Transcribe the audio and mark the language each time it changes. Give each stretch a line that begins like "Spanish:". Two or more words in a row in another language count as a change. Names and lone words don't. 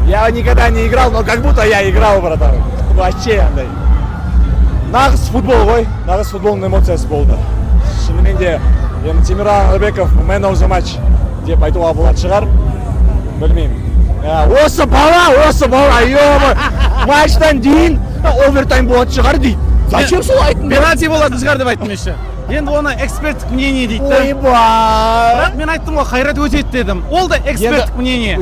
Russian: Я никогда не играл, но как будто я играл, братан.
Kazakh: Вообще андай. Нағыз футбол ғой, нағыз футболның эмоциясы болды. Шынымен де, Темірлан Анарбеков
English: man of the match
Kazakh: деп айтуға болады шығар. Білмеймін. Осы бала, ё-мо, матчтан дейін овертайм болады шығар дейді. Зачем сол айттың? Пенальти болатын шығар деп айттым еще. Енді оны эксперттік мнение дейді. Ойбай! Бірақ мен айттым ғой, Қайрат өтеді дедім. Ол да эксперттік мнение.